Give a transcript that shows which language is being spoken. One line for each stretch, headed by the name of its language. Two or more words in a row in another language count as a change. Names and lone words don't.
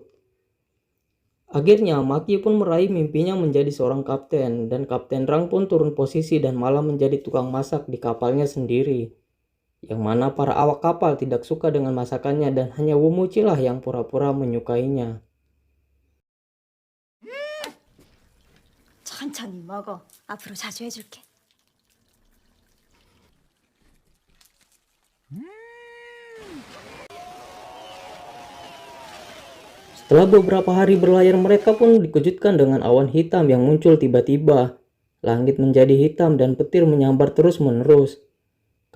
Indonesian: Akhirnya, Maki pun meraih mimpinya menjadi seorang kapten, dan Kapten Rang pun turun posisi dan malah menjadi tukang masak di kapalnya sendiri. Yang mana para awak kapal tidak suka dengan masakannya dan hanya Wumuchi lah yang pura-pura menyukainya.
Korean: 천천히 먹어. 앞으로 자주 해줄게.
Indonesian: Setelah beberapa hari berlayar, mereka pun dikejutkan dengan awan hitam yang muncul tiba-tiba. Langit menjadi hitam dan petir menyambar terus-menerus.